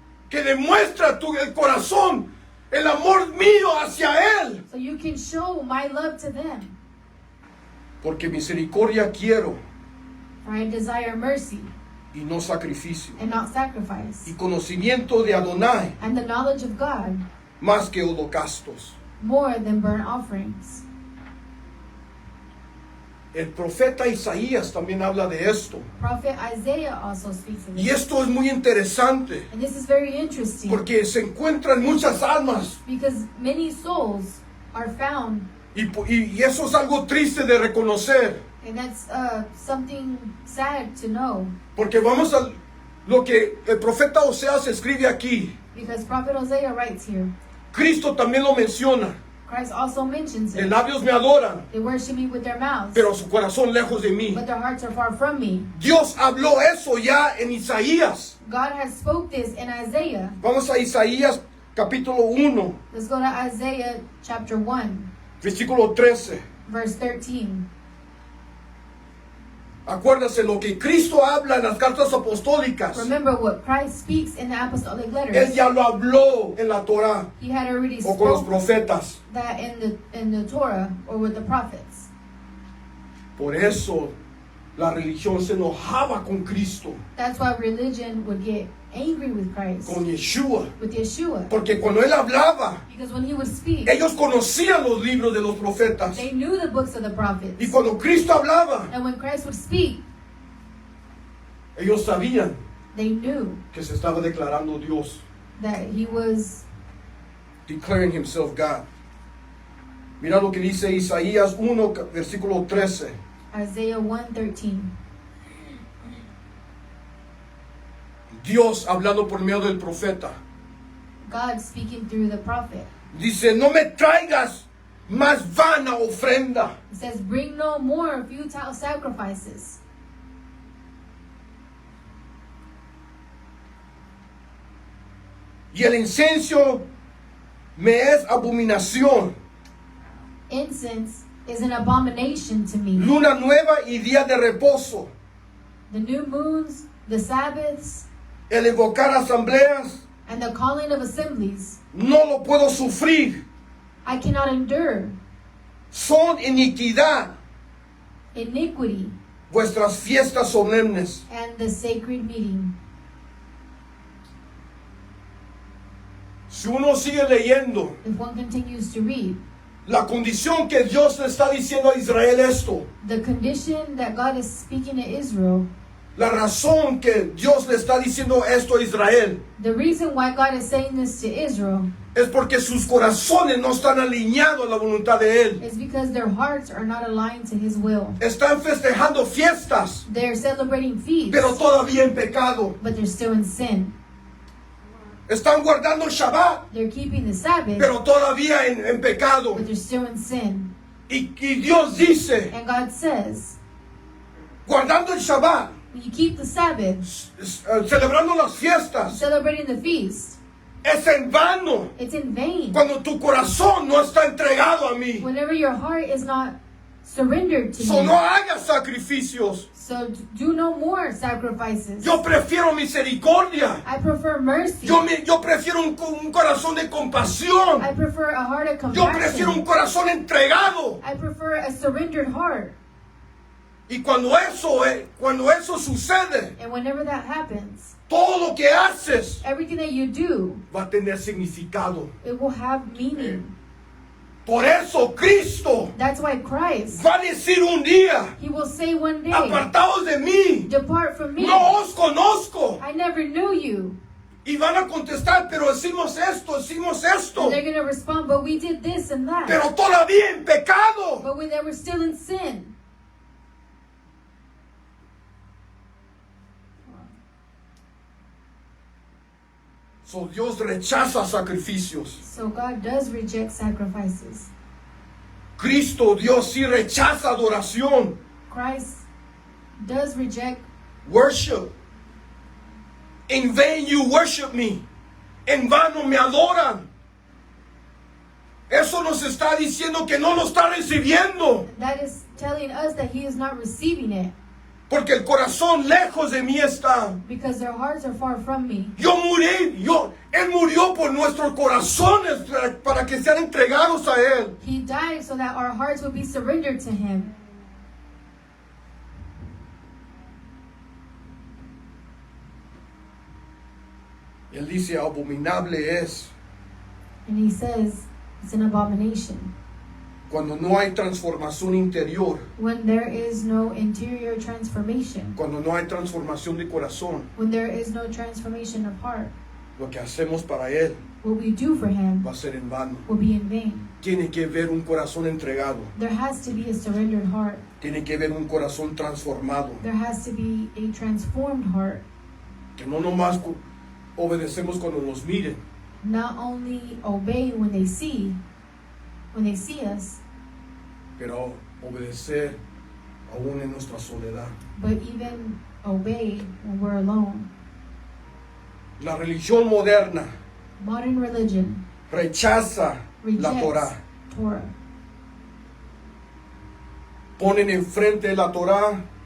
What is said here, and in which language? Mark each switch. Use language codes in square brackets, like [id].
[es] que demuestra el corazón, el amor mío hacia él. [en] so you can show my love to them. [es] Porque misericordia quiero [en] For I desire mercy [es] y no sacrificio. [en] and not sacrifice, [es] Y conocimiento de Adonai [en] and the knowledge of God [es] más que holocaustos. [en] more than burnt offerings. [es] El profeta Isaías también habla de esto. [en] Prophet Isaiah also speaks of [es] Y [en] this. [es] esto es muy interesante [en] And this is very interesting [es] porque se encuentran muchas almas [en] because many souls are found, [es] y eso es algo triste de reconocer, [en] and that's something sad to know, [es] porque vamos a lo que el profeta Oseas escribe aquí. [en] because Prophet Hosea writes here. [es] Cristo también lo menciona. [en] Christ also mentions [es] De [en] it. [es] labios me adoran, [en] They worship me with their mouths, [es] pero su corazón lejos de mí. [en] but their hearts are far from me. [es] Dios habló eso ya en Isaías. [en] God has spoke this in Isaiah. [es] Vamos a Isaías capítulo 1, [en] Let's go to Isaiah chapter 1, [es] versículo 13. [en] verse 13. [es] Acuérdase lo que Cristo habla en las cartas apostólicas. [en] Remember what Christ speaks in the apostolic [es] Él [en] letters. [es] ya lo habló en la Torah [en] He had already [es] o con los [en] spoke [es] profetas. [en] that in the Torah or with the prophets. [es] Por eso la religión se enojaba con Cristo, [en] That's why religion would get angry with Christ, [es] con Yeshua. [en] with Yeshua. [es] Porque cuando él hablaba, [en] Because when he would speak, [es] ellos conocían los libros de los profetas. [en] they knew the books of the [es] Y [en] prophets. [es] cuando Cristo hablaba, [en] And when Christ would speak, [es] ellos sabían [en] they knew [es] que se estaba declarando Dios, [en] that he was declaring himself God. [es] Mira lo que dice Isaías 1, versículo 13. [en] Isaiah 1:13. [es] Dios hablando por medio del profeta. [en] God speaking through the prophet. [es] Dice, no me traigas más vana ofrenda. [en] It says, bring no more futile sacrifices. [es] Y el incenso me es abominación. [en] Incense is an abomination to me. [es] Luna nueva y día de reposo. [en] The new moons, the Sabbaths, [es] El invocar asambleas, [en] and the calling of assemblies, [es] no lo puedo sufrir. [en] I cannot endure. [es] Son iniquidad [en] Iniquity [es] vuestras fiestas solemnes. [en] and the sacred meeting. [es] Si uno sigue leyendo, [en] If one continues to read, [es] la condición que Dios le está diciendo a Israel esto, [en] the condition that God is speaking to Israel, [es] la razón que Dios le está diciendo esto a Israel, [en] the reason why God is saying this to Israel [es] es porque sus corazones no están alineados a la voluntad de Él. [en] is because their hearts are not aligned to His will. [es] Están festejando fiestas, [en] They're celebrating feasts, [es] pero todavía en pecado. [en] but they're still in sin. [es] Están guardando el Shabbat, [en] They're keeping the Sabbath, [es] pero todavía en pecado. [en] but they're still in sin. [es] Y Dios dice, [en] And God says, [es] guardando el Shabbat, [en] when you keep the Sabbath, [es] celebrando las fiestas, [en] celebrating the feast, [es] es en vano [en] it's in vain. [es] cuando tu corazón no está entregado a mí. [en] Whenever your heart is not surrendered to So me. [es] no hagas sacrificios. [en] So do no more sacrifices. [es] Yo prefiero misericordia. [en] I prefer mercy. [es] Yo prefiero un corazón de compasión. [en] I prefer a heart of [es] Yo prefiero un [en] compassion. [es] corazón entregado. [en] I prefer a surrendered heart. [es] Y cuando eso sucede, [en] And whenever that happens, [es] todo lo que haces [en] everything that you do, [es] va a tener significado. [en] it will have meaning. [es] Por eso Cristo [en] That's why Christ, [es] va a decir un día, [en] He will say one day, [es] apartados de mí, [en] depart from me. [es] no os conozco. [en] I never knew you. [es] Y van a contestar, pero hicimos esto. [en] And they're going to respond, but we did this and that. [es] Pero todavía en pecado. [en] But they were still in sin. [es] So Dios rechaza sacrificios. [en] So God does reject sacrifices. [es] Cristo, Dios sí rechaza adoración. [en] Christ does reject Worship. In vain you worship me. [es] En vano me adoran. Eso nos está diciendo que no lo está recibiendo. [en] That is telling us that He is not receiving it [es] Porque el corazón lejos de mí está. [en] because their hearts are far from me. [es] Él murió por nuestros corazones para que sean entregados a Él. [en] He died so that our hearts would be surrendered to Him. [es] Él dice, abominable es [en] And He says it's an abomination [es] cuando no hay transformación interior, [en] when there is no interior transformation, [es] cuando no hay transformación de corazón. [en] when there is no transformation of heart. [es] Lo que hacemos para Él [en] What we do for Him [es] va a ser en vano. [en] will be in vain. [es] Tiene que ver un corazón entregado. [en] There has to be a surrendered heart. [es] Tiene que ver un corazón transformado. [en] There has to be a transformed heart. [es] Que no nomás obedecemos cuando nos miren, [en] Not only obey when they see us, [es] pero obedecer aún en nuestra soledad. [en] but even obey when we're alone. [es] La religión moderna [en] Modern religion [es] rechaza la [en] rejects [es] Torah. [en] Torah. [es] Ponen enfrente de la Torah